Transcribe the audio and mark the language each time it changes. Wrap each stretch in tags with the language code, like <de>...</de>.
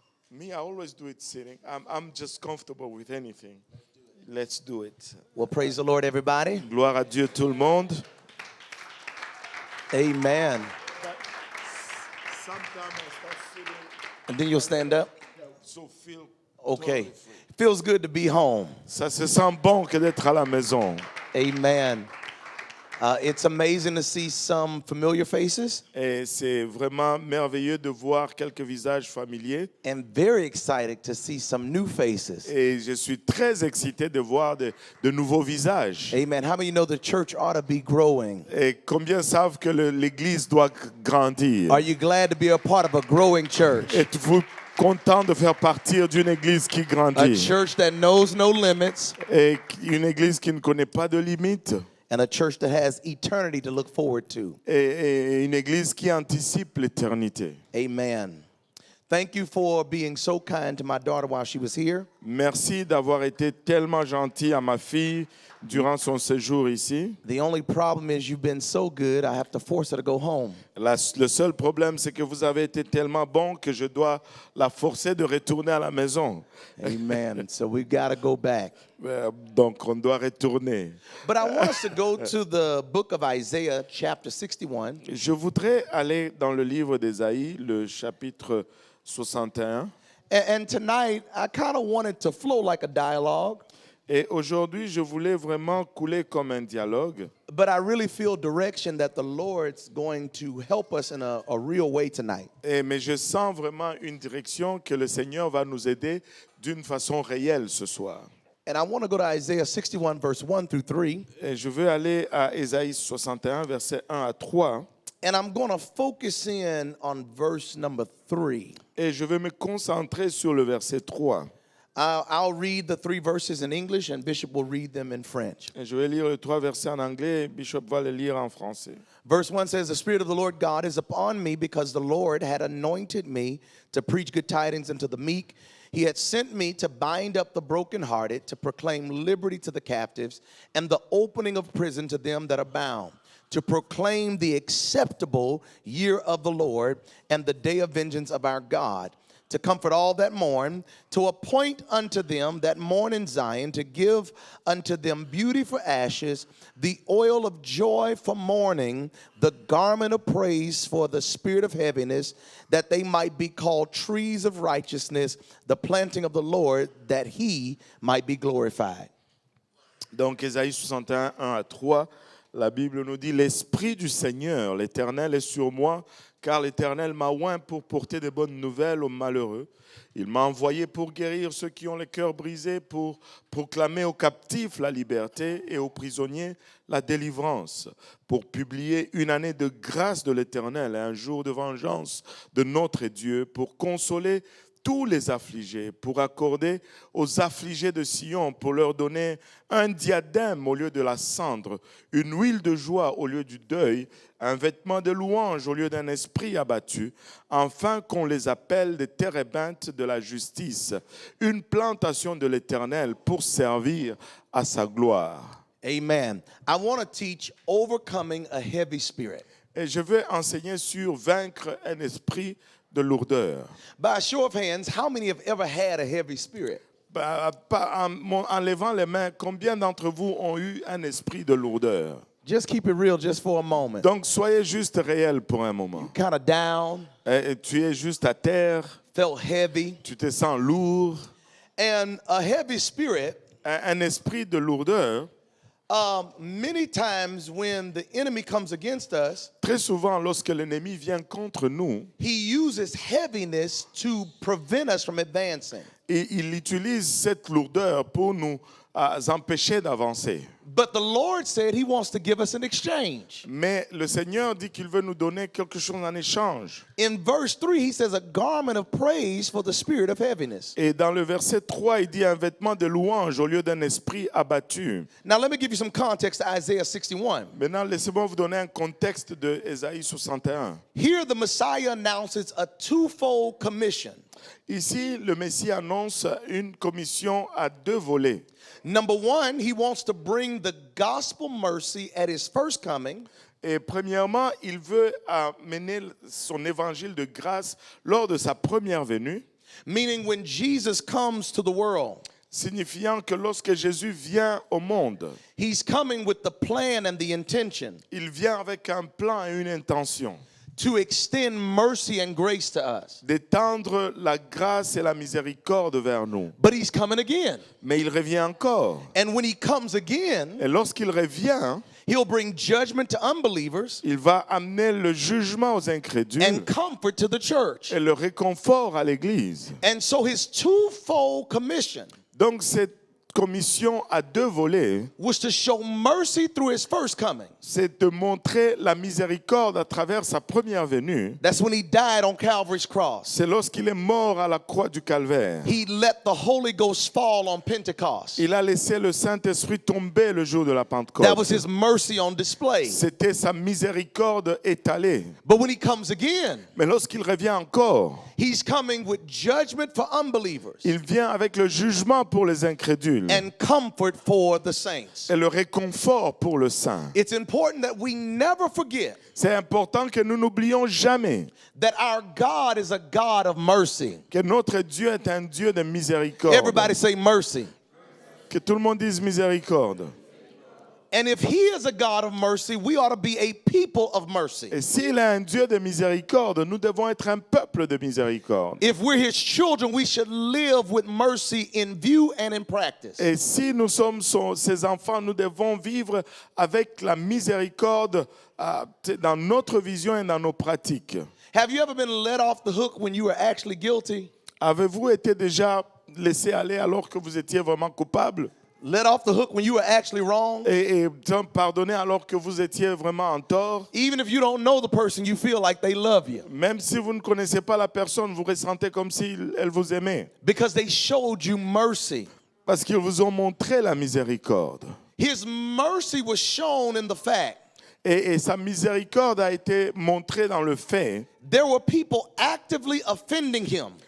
<en>Me, I always do it sitting. I'm just comfortable with anything. Let's do it. Well, praise the Lord, everybody.</en> <fr>Gloire à Dieu tout le monde.</fr> <en>Amen. Sometimes I start sitting, And then you'll stand up. so feel Okay. totally free. Feels good to be home.</en> <fr>Ça se sent bon que d'être à la maison.</fr> <en>Amen. It's amazing to see some familiar faces</en> <fr>Et c'est vraiment merveilleux de voir quelques visages familiers.</fr> <en>and very excited to see some new faces.</en> <fr>Et je suis très excité de voir de nouveaux visages.</fr> <en>Amen. How many know the church ought to be growing?</en> <fr>Et combien savent que l'Église doit grandir?</fr> <en>Are you glad to be a part of a growing church?</en> <fr>Êtes-vous content de faire partie d'une Église qui</fr> <en>A</en> <fr>grandit?</fr> <en>church that knows no limits</en> <fr>Et une Église qui ne connaît pas de limites?</fr> <en>and a church that has eternity to look forward to.</en> <fr>Et une Église qui anticipe l'éternité.</fr> <en>Amen. Thank you for being so kind to my daughter while she was here.</en> <fr>Merci d'avoir été tellement gentil à ma fille durant son séjour ici.</fr> <en>The only problem is you've been so good, I have to force her to go home.</en> <fr>Le seul problème, c'est que vous avez été tellement bon que je dois la forcer de retourner à la maison.</fr> <en>Amen. So we've got to go back.</en> <fr>Donc, on doit retourner.</fr> <en>But I want us to go to the book of Isaiah, chapter 61.</en> <fr>Je voudrais aller dans le livre d'Ésaïe, le chapitre 61.</fr> <en>And tonight, I kind of wanted to flow like a dialogue,</en> <fr>Et aujourd'hui, je voulais vraiment couler comme un dialogue.</fr> <en>but I really feel direction that the Lord's going to help us in a real way tonight.</en> <fr>Mais je sens vraiment une direction que le Seigneur va nous aider d'une façon réelle ce soir.</fr> <en>And I want to go to Isaiah 61, verse 1 through 3.</en> <fr>Et je veux aller à Ésaïe 61, versets 1 à 3.</fr> <en>And I'm going to focus in on verse number 3.</en> <fr>Et je vais me concentrer sur le verset 3.</fr> <en>I'll read the 3 verses in English, and Bishop will read them in French.</en> <fr>Et je vais lire les 3 versets en anglais et Bishop va les lire en français.</fr> <en>Verse 1 says, "The Spirit of the Lord God is upon me, because the Lord had anointed me to preach good tidings unto the meek. He had sent me to bind up the brokenhearted, to proclaim liberty to the captives, and the opening of prison to them that are bound, to proclaim the acceptable year of the Lord and the day of vengeance of our God, to comfort all that mourn, to appoint unto them that mourn in Zion, to give unto them beauty for ashes, the oil of joy for mourning, the garment of praise for the spirit of heaviness, that they might be called trees of righteousness, the planting of the Lord, that he might be glorified."</en> <fr>Donc Ésaïe 61, 1 à 3, la Bible nous dit « L'Esprit du Seigneur, l'Éternel est sur moi, car l'Éternel m'a oint pour porter de bonnes nouvelles aux malheureux. Il m'a envoyé pour guérir ceux qui ont le cœur brisé, pour proclamer aux captifs la liberté et aux prisonniers la délivrance, pour publier une année de grâce de l'Éternel et un jour de vengeance de notre Dieu, pour consoler tous les affligés, pour accorder aux affligés de Sion, pour leur donner un diadème au lieu de la cendre, une huile de joie au lieu du deuil, un vêtement de louange au lieu d'un esprit abattu, afin qu'on les appelle des térébintes de la justice, une plantation de l'Éternel pour servir à sa gloire.</fr> <en>Amen. I want to teach overcoming a heavy spirit.</en> <fr>Et je veux enseigner sur vaincre un esprit de lourdeur.</fr> <en>By a show of hands, how many have ever had a heavy spirit?</en> <fr>En levant les mains, combien d'entre vous ont eu un esprit de lourdeur?</fr> <en>Just keep it real just for a moment.</en> <fr>Donc, soyez juste réel pour un moment.</fr> <en>Kind of down,</en> <fr>Et tu es juste à terre,</fr> <en>felt heavy.</en> <fr>tu te sens lourd.</fr> <en>And a heavy spirit,</en> <fr>Un esprit de lourdeur,</fr> <en>many times when the enemy comes against us,</en> <fr>très souvent, lorsque l'ennemi vient contre nous,</fr> <en>he uses heaviness to prevent us from advancing.</en> <fr>et il utilise cette lourdeur pour nous empêcher d'avancer.</fr> <en>But the Lord said he wants to give us an exchange.</en> <fr>Mais le Seigneur dit qu'il veut nous donner quelque chose en échange.</fr> <en>In verse 3, he says, "A garment of praise for the spirit of heaviness."</en> <fr>Et dans le verset 3, il dit un vêtement de louange au lieu d'un esprit abattu.</fr> <en>Now let me give you some context to Isaiah 61.</en> <fr>Maintenant, laissez-moi vous donner un contexte de Ésaïe 61.</fr> <en>Here the Messiah announces a twofold commission.</en> <fr>Ici, le Messie annonce une commission à 2 volets.</fr> <en>Number one, he wants to bring the gospel mercy at his first coming.</en> <fr>Et premièrement, il veut amener son évangile de grâce lors de sa première venue,</fr> <en>meaning when Jesus comes to the world,</en> <fr>signifiant que lorsque Jésus vient au monde,</fr> <en>he's coming with the plan and the intention</en> <fr>il vient avec un plan et une intention</fr> <en>to extend mercy and grace to us.</en> <fr>d'étendre la grâce et la miséricorde vers nous.</fr> <en>But he's coming again.</en> <fr>Mais il revient encore.</fr> <en>And when he comes again,</en> <fr>Et lorsqu'il revient,</fr> <en>he'll bring judgment to unbelievers</en> <fr>il va amener le jugement aux incrédules</fr> <en>and comfort to the church.</en> <fr>et le réconfort à l'Église.</fr> <en>And so his twofold commission</en> <fr>Donc cette commission à deux volets,</fr> <en>was to show mercy through his first coming.</en> <fr>c'est de montrer la miséricorde à travers sa première venue.</fr> <en>That's when he died on Calvary's cross.</en> <fr>C'est lorsqu'il est mort à la croix du Calvaire.</fr> <en>He let the Holy Ghost fall on Pentecost.</en> <fr>Il a laissé le Saint-Esprit tomber le jour de la</fr> <en>That was</en> <fr>Pentecôte.</fr> <en>his mercy on display.</en> <fr>C'était sa miséricorde étalée.</fr> <en>But when he comes again,</en> <fr>Mais lorsqu'il revient encore,</fr> <en>he's coming with judgment for unbelievers</en> <fr>il vient avec le jugement pour les incrédules</fr> <en>and comfort for the saints.</en> <fr>et le réconfort pour le saint.</fr> <en>It's important that we never forget</en> <fr>C'est important que nous n'oublions jamais</fr> <en>that our God is a God of mercy.</en> <fr>que notre Dieu est un Dieu de miséricorde.</fr> <en>Everybody say mercy.</en> <fr>Que tout le monde dise miséricorde.</fr> <en>And if he is a God of mercy, we ought to be a people of mercy.</en> <fr>Et s'il est un Dieu de miséricorde, nous devons être un peuple de miséricorde.</fr> <en>If we're his children, we should live with mercy in view and in practice.</en> <fr>Et si nous sommes ses enfants, nous devons vivre avec la miséricorde dans notre vision et dans nos pratiques.</fr> <en>Have you ever been let off the hook when you were actually guilty?</en> <fr>Avez-vous été déjà laissé aller alors que vous étiez vraiment coupable?</fr> <en>Let off the hook when you were actually wrong?</en> <fr>Et pardonné alors que vous étiez vraiment en tort?</fr> <en>Even if you don't know the person, you feel like they love you</en> <fr>Même si vous ne connaissez pas la personne, vous ressentez comme si elle vous aimait.</fr> <en>because they showed you mercy.</en> <fr>Parce qu'ils vous ont montré la miséricorde.</fr> <en>His mercy was shown in the fact</en> <fr>Et sa miséricorde a été montrée dans le fait</fr> <en>there were people actively offending him,</en>